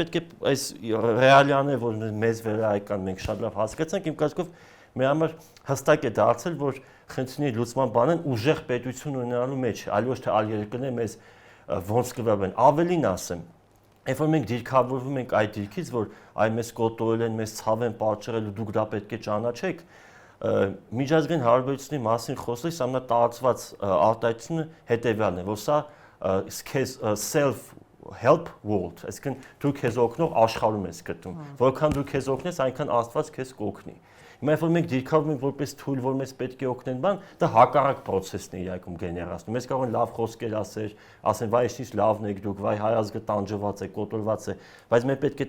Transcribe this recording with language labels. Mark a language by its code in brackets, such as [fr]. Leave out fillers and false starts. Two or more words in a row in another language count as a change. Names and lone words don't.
[hy] պետք է այս ռեալիաները, որ մեզ վերայական մենք շատ լավ հասկացանք, իմ կարծիքով մեր համար հստակ է դարձել, որ խնդիրների լուծման բանն ուժեղ պետություն ունենալու մեջ, այլ ոչ թե այլ երկրներ մեզ ոնց կվերվեն։ Ավելին ասեմ, երբ որ մենք դիրքավորվում ենք այդ դիրքից, որ այ մեզ կոտորել են, մեզ ցավ են պատճառել ու դուք դա պետք է ճանաչեք, միջազգային հարաբերությունների մասին խոսելիս ամենատարածված արտահայտությունը հետևյալն է, որ սա [en] self help world, [hy] այսինքն դու քեզ օգնող աշխարհում ես գտնում, որքան դու քեզ օգնես, այնքան Աստված քեզ կօգնի։ Հիմա երբ որ մենք դիրքավորվում ենք որպես թույլ, որ մեզ պետք է օգնեն բան, դա հակառակ process-ն է իրականում գեներացնում։ Մեզ կարող են լավ խոսքեր ասեն, վայ ինչ լավն եք դուք, վայ հայ ազգը տանջված է, կոտորված է, բայց մենք պետք է